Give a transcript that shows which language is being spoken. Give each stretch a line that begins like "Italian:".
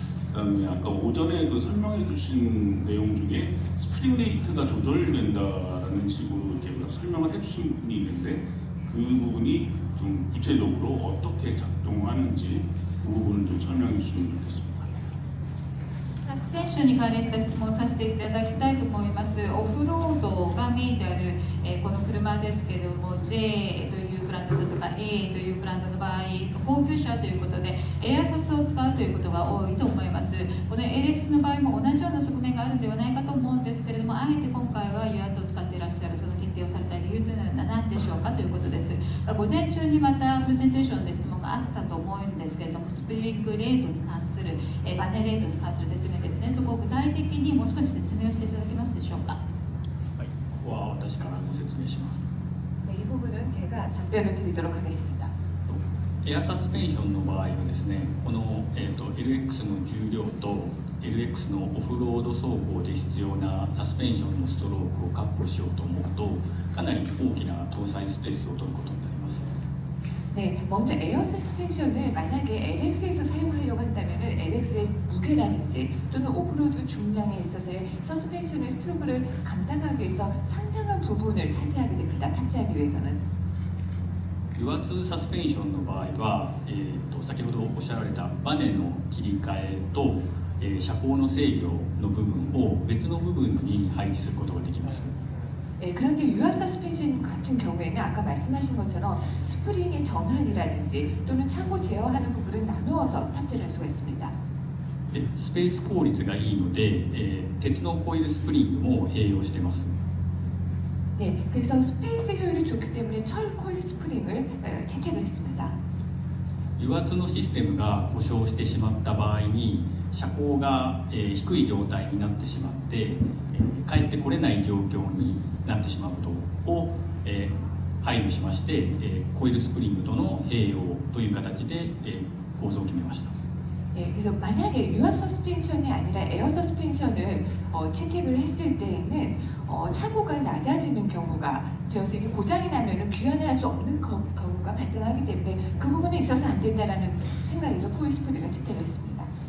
Korean: 그다음에 아까 오전에 설명해 주신 내용 중에 스프링 레이트가 조절된다라는 식으로 이렇게 설명을 해주신 분이 있는데 그 부분이 좀 구체적으로 어떻게 작동하는지 그 부분을 좀 설명해 주시면 좋겠습니다.
Japanese: サスペンションに関連した質問をさせていただきたいと思います。オフロードがメインである、この車ですけれども J というブランドだとか A というブランドの場合高級車ということでエアサスを使うということが多いと思います。この LX の場合も同じような側面があるんではないかと思うんですけれども、あえて今回は油圧を使っていらっっしゃるその決定をされた理由というのは何でしょうかということです。午前中にまたプレゼンテーションで質問があったと思うんですけれども、スプリングレートに関する、バネレートに関する説明ですね。そこを具体的にもう少し説明をしていただけますでしょうか。はい、ここは私からご説明します。
Korean: 이 부분은 제가 답변을 드리도록 하겠습니다.
Japanese: エアサスペンションの場合はですね、この、LX の重量と LX のオフロード走行で必要なサスペンションのストロークを確保しようと思うと、かなり大きな搭載スペースを取ることになります。
Korean: 네, 먼저 에어 서스펜션을 만약에 LX에서 사용하려고 한다면 LX의 무게라든지 또는 오프로드 중량에 있어서의 서스펜션의 스트로크를 감당하기 위해서 상당한 부분을 차지하게 됩니다. 탑재하기 위해서는.
Japanese: 油圧サスペンションの場合は、先ほどおっしゃられたバネの切り替えと、車高の制御の部分を別の部分に配置することができます。
Korean: 그런데 유압 서스펜션 같은 경우에는 아까 말씀하신 것처럼 스프링의 전환이라든지 또는 차고 제어하는 부분을 나누어서 탑재를 할 수가 있습니다.
Japanese: でスペース効率がいいので、鉄のコイルスプリングも併用しています。
Korean: 네, 그래서 스페이스 효율이 좋기 때문에 철 코일 스프링을 채택을 했습니다.
Japanese: 油圧のシステムが故障してしまった場合に車高が、低い状態になってしまって、帰ってこれない状況になってしまうことを、配慮しまして、コイルスプリングとの併用という形で、構造を決めました。
Korean: 예, 그래서 만약에 유압 서스펜션이 아니라 에어 서스펜션을 채택을 했을 때에는 차고가 낮아지는 경우가 되어서 이게 고장이 나면은 귀환을 할 수 없는 경우가 발생하기 때문에 그 부분에 있어서 안 된다라는 생각에서 코일 스프링을 채택을 했습니다.